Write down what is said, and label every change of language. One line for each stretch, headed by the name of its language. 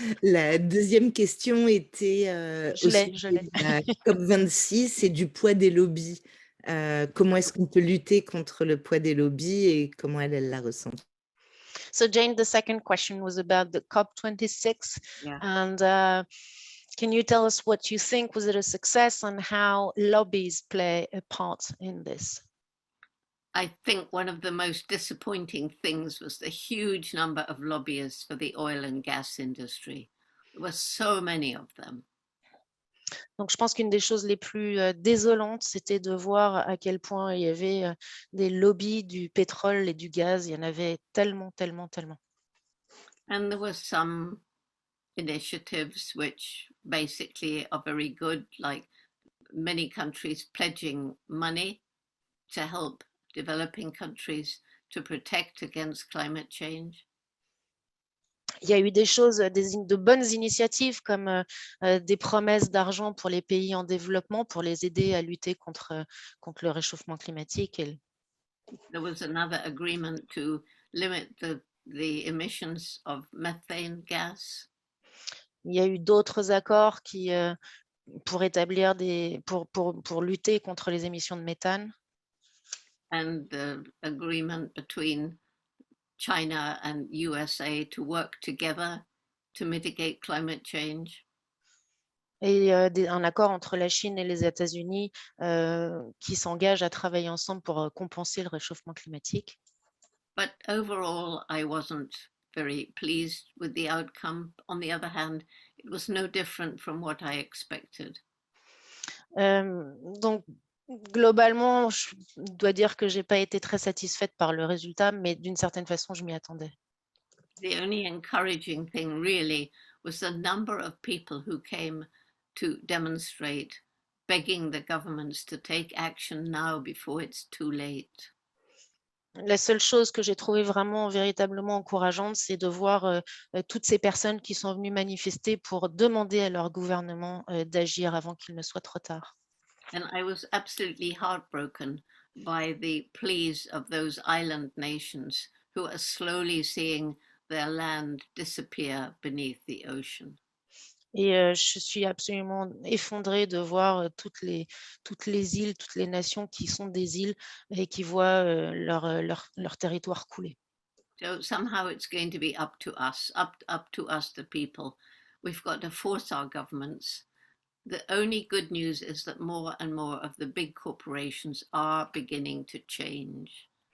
French: La deuxième question était Je l'ai. la COP26 et du poids des lobbies. Comment est-ce qu'on peut lutter contre le poids des lobbies et comment elle la ressent?
English: So Jane, the second question was about the COP26. Yeah. And can you tell us what you think? Was it a success and how lobbies play a part in this? I think one of the most disappointing things was the huge number of lobbyists for the oil and gas industry. There were so many of them.
French: Donc, je pense qu'une des choses les plus désolantes, c'était de voir à quel point il y avait des lobbies du pétrole et du gaz. Il y en avait tellement, tellement, tellement.
English: And there were some initiatives which basically are very good, like many countries pledging money to help developing countries to protect against climate change.
French: Il y a eu des choses, de bonnes initiatives comme des promesses d'argent pour les pays en développement pour les aider à lutter contre le réchauffement climatique.
English: There was another agreement to limit the emissions of methane gas.
French: Il y a eu d'autres accords qui pour établir pour lutter contre les émissions de méthane.
English: and the agreement between China and USA to work together to mitigate climate change.
French: Et un accord entre la Chine et les États-Unis qui s'engagent à travailler ensemble pour compenser le réchauffement climatique.
English: But overall, I wasn't very pleased with the outcome. On the other hand, it was no different from what I expected.
French: Donc, globalement, je dois dire que je n'ai pas été très satisfaite par le résultat, mais d'une certaine façon, je m'y attendais.
English: The only encouraging thing really was the number of people who came to demonstrate, begging the governments to take action now before it's too late.
French: La seule chose que j'ai trouvée vraiment véritablement encourageante, c'est de voir toutes ces personnes qui sont venues manifester pour demander à leur gouvernement d'agir avant qu'il ne soit trop tard.
English: And I was absolutely heartbroken by the pleas of those island nations who are slowly seeing their land disappear beneath the ocean.
French: Et je suis absolument effondrée de voir toutes les îles, toutes les nations qui sont des îles et qui voient leur territoire couler.
English: So somehow it's going to be up to us, up to us, the people. We've got to force our governments. The only good news is that more and more of the big corporations are beginning to change.